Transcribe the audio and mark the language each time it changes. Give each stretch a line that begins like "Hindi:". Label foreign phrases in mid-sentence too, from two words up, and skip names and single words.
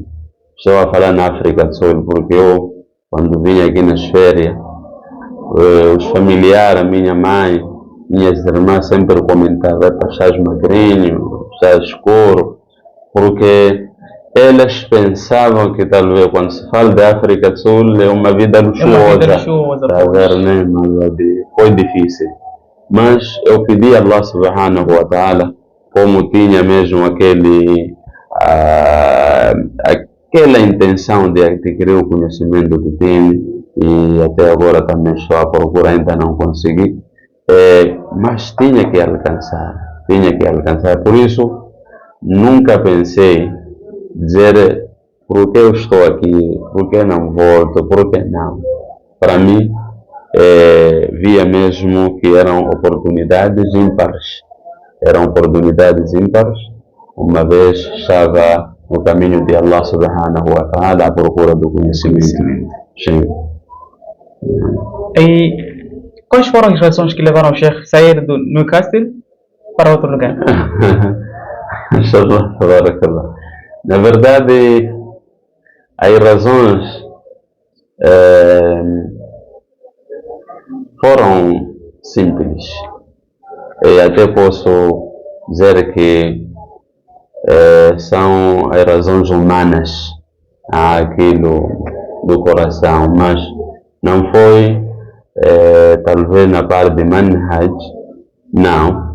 Portuguese: Estou a falar na África do Sul, porque eu, quando vim aqui nas férias, os familiares, a minha mãe, minhas irmãs sempre comentavam, estás magrinho, estás escuro, porque elas pensavam que talvez quando se fala da África do Sul é uma vida luxuosa, né? Foi difícil. Mas eu pedi a
Arabic: الله سبحانه وتعالى,
Portuguese: como tinha mesmo aquela intenção de adquirir o conhecimento que tinha, e até agora também estou à procura, ainda não consegui, mas tinha que alcançar. Por isso, nunca pensei dizer por que eu estou aqui, por que não volto, por que não. Para mim, via mesmo que eram oportunidades ímpares. Uma vez estava no caminho de
Arabic: الله سبحانه وتعالى
Portuguese: à procura do conhecimento. Sim. E quais foram as razões que levaram o Sheikh a sair do Newcastle para outro lugar?
Arabic: إن شاء الله، تبارك الله.
Portuguese: Na verdade, as razões foram simples. E até posso dizer que são as razões humanas, aquilo do coração, mas não foi talvez na parte de manhaj, não.